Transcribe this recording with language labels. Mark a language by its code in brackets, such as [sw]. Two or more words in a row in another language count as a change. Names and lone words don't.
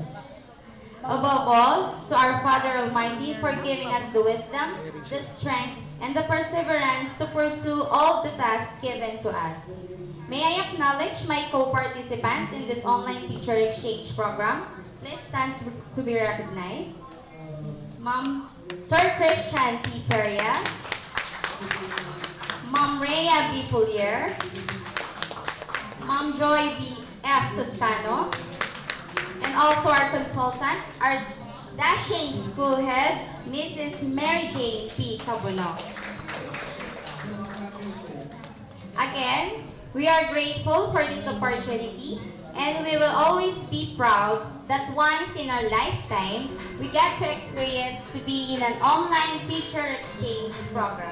[en] Above all, to our Father Almighty for giving us the wisdom, the strength, and the perseverance to pursue all the tasks given to us. May I acknowledge my co-participants in this online teacher exchange program. Please stand to be recognized. Ma'am, Sir Christian P. Peria, Ma'am Rhea B. Fulier, Ma'am Joy B. F. Toscano, and also our consultant, our dashing school head, Mrs. Mary Jane P. Cabono. Again, we are grateful for this opportunity, and we will always be proud that once in our lifetime, we get to experience to be in an online teacher exchange program.